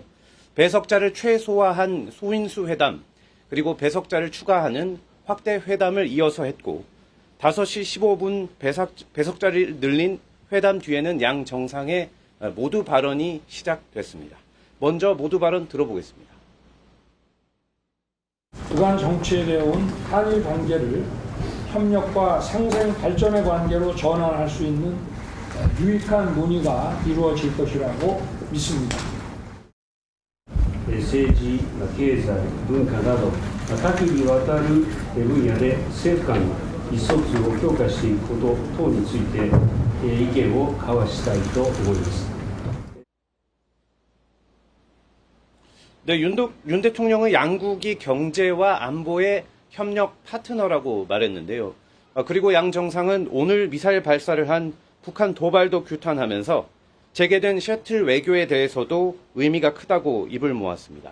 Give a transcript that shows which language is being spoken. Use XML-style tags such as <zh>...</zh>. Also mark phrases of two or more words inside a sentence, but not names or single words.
<ko>배석자를 최소화한 소인수 회담, 그리고 배석자를 추가하는 확대 회담을 이어서 했고, 5시 15분 배석자를 늘린 회담 뒤에는 양 정상의 모두 발언이 시작됐습니다. 먼저 모두 발언 들어보겠습니다. 그간 정치해되어 온 한일 관계를 협력과 상생 발전의 관계로 전환할 수 있는 유익한 논의가 이루어질 것이라고 믿습니다.</ko> <ja>政治、経済、文化など多岐にわたる分野で政府間の意思疎通を強化していくこと等について意見を交わしたいと思います。</ja> <ko>네, 윤 대통령은 양국이 경제와 안보의 협력 파트너라고 말했는데요. 그리고 양 정상은 오늘 미사일 발사를 한 북한 도발도 규탄하면서 재개된 셔틀 외교에 대해서도 의미가 크다고 입을 모았습니다.</ko>